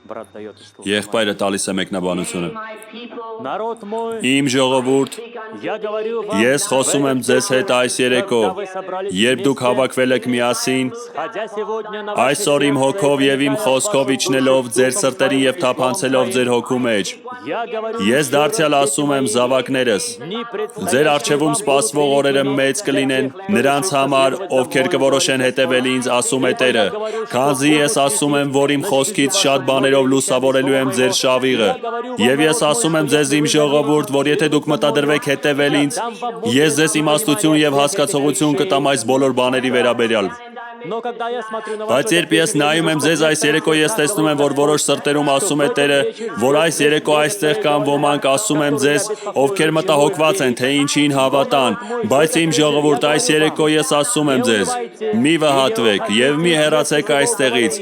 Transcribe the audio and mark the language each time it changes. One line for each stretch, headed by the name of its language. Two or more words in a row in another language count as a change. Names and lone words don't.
Russian: брат дает и слушает.
Armenian: Եղբայրը տալիս է մեկնաբանությունը։
Russian: Народ мой,
Armenian: Իմ ժողովուրդ,
Russian: я говорю вам,
Armenian: ես խոսում եմ ձեզ հետ այս երեկո, երբ դուք հավաքվել եք միասին,
Russian: сходя сегодня на ваши
Armenian: այսօր իմ հոգով եւ իմ խոսքով իջնելով ձեր սրտերին եւ թափանցելով ձեր հոգու մեջ,
Russian: я говорю,
Armenian: ես դարձյալ ասում եմ զավակներս,
Russian: не
Armenian: ձեր առջևում սպասվող օրերը մեծ կլինեն նրանց համար, ովքեր կորոշեն հետևել ինձ, ասում է Տերը, քանզի ես ասում եմ, որ իմ խոսքից շատ բաներով լուսավորելու եմ ձեր շավիղը, եւ ես ասում եմ ձեզ իմ ժողովուրդ, որ եթե դուք մտադրվեք հետևել ինձ, ես ձեզ իմաստություն եւ հասկացողություն կտամ այս բոլոր բաների վերաբերյալ։
Russian: Но когда я смотрю на
Armenian: Բայց երբ ես նայում եմ ձեզ այս երեկո, ես տեսնում եմ, որ որոշ սրտերում ասում է Տերը, որ այս երեկո այստեղ կան ոմանք, ասում եմ ձեզ, ովքեր մտահոգված են, թե ինչին հավատան, բայց իմ ժողովուրդ, այս երեկո ես ասում եմ ձեզ, մի վհատվեք եւ մի հեռացեք այստեղից,